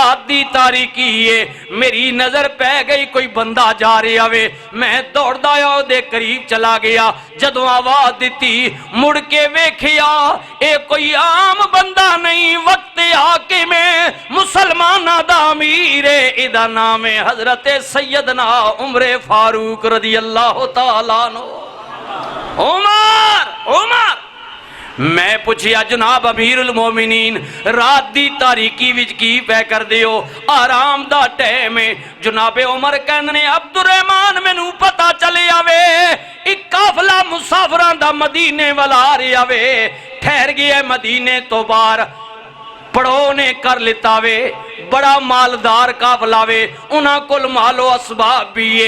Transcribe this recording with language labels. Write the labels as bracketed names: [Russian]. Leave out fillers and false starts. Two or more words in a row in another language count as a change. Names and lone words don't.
[Punjabi] رات دی تاریکی ہے، میری نظر پے گئی کوئی بندہ جا رہا وے، میں دوڑدا آیا اوہدے قریب چلا گیا. جدوں آواز دی مڑ کے ویکھیا اے کوئی عام بندہ نہیں، وقت آکے میں مسلماناں دا امیر ہے، ایہدا ناں ہے حضرت سیدنا عمر فاروق [Arabic] رضي الله تعالى عنه. [Punjabi] عمر عمر میں پچھیا جناب [Arabic] أمير المؤمنين [Punjabi] رات دی تاریکی وچ کی پے کردے ہو، آرام دا ٹائم ہے. جنابِ عمر کہندے نے عبدالرحمن مینوں پتا چلے آوے اک قافلہ مسافراں دا مدینے والا آ رہا وے، ٹھہر گیا مدینے توں باہر پڑاؤ نے کر لتا وے، بڑا مالدار قافلہ وے، اوہناں کول مال و اسباب وی ہے.